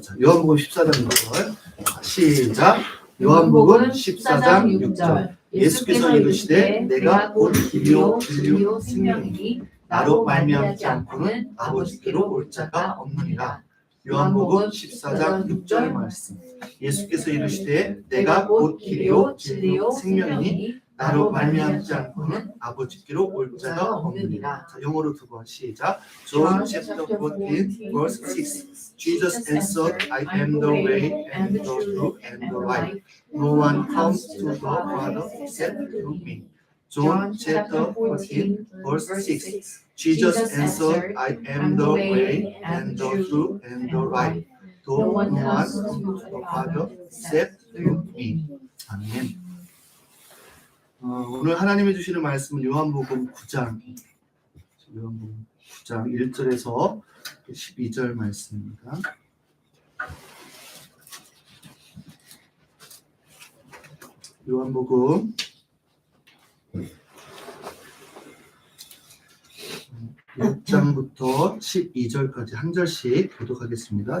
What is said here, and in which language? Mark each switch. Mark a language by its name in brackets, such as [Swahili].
[Korean] 자, 요한복음 14장 6절 시작. 요한복음 14장 6절 예수께서 이르시되 내가 곧 길이요 진리요 생명이니 나로 말미암지 않고는 아버지께로 올 자가 없느니라. 요한복음 14장 6절 말씀. 예수께서 이르시되 내가 곧 길이요 진리요 생명이니 나로 말미암지 않고는 아버지께로 올 자가 없느니라. 자, 영어로 두 번 시작. [English] John chapter 14 verse 6. Jesus answered, I am the way and the truth and the life. No one comes to the Father except through me. John chapter 14 verse 6. Jesus answered, I am the way and the truth and the life. No one comes to the Father except through me. [Korean] 아멘. 오늘 하나님이 주시는 말씀은 요한복음 9장 1절에서 12절 말씀입니다. 요한복음 6장부터 12절까지 한 절씩 교독하겠습니다.